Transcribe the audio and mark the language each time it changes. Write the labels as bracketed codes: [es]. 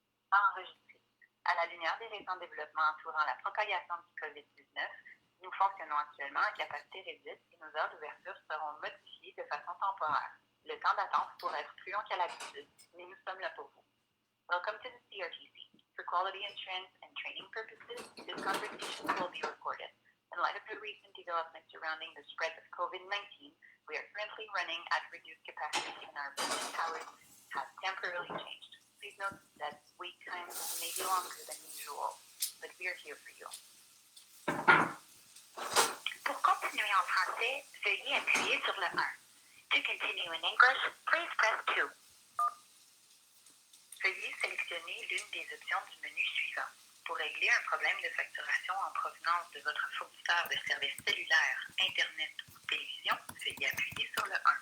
[fr] Enregistré. À la lumière des récents développements entourant la propagation du COVID-19, nous fonctionnons actuellement à capacité réduite et nos heures d'ouverture seront modifiées de façon temporaire. Le temps d'attente pourrait être plus long qu'à l'habitude, mais nous sommes là pour vous. [en] Welcome to the CRTC. For quality assurance and training purposes, this conversation will be recorded. In light of the recent developments surrounding the spread of COVID-19, we are currently running at reduced capacity and our business hours have temporarily changed. Please note that wait times may be longer than usual, but we are here for you. [fr] Pour continuer en français, veuillez appuyer sur le 1. [en] To continue in English, please press 2. [fr] Veuillez sélectionner l'une des options du menu suivant. Pour régler un problème de facturation en provenance de votre fournisseur de services cellulaires, Internet ou télévision, veuillez appuyer sur le 1.